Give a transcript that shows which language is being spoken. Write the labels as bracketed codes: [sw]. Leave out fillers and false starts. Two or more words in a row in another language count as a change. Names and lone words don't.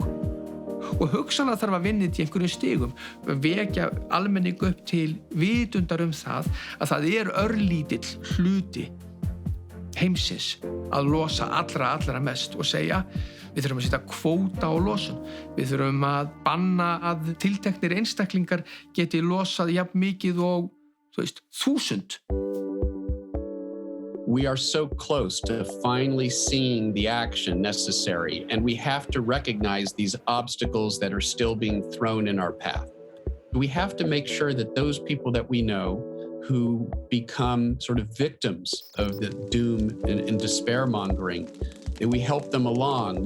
[is] Og hugsanlega þarf að vinna þetta í einhverjum stigum, vekja almenning upp til vitundar það að það örlítill hluti heimsins að losa allra mest og segja við þurfum að setja kvóta á losun. Við þurfum að banna að tilteknir einstaklingar geti losað jafn mikið og 1000. [en] We are so close to finally seeing the action necessary, and we have to recognize these obstacles that are still being thrown in our path. We have to make sure that those people that we know who become sort of victims of the doom and despair mongering, that we help them along.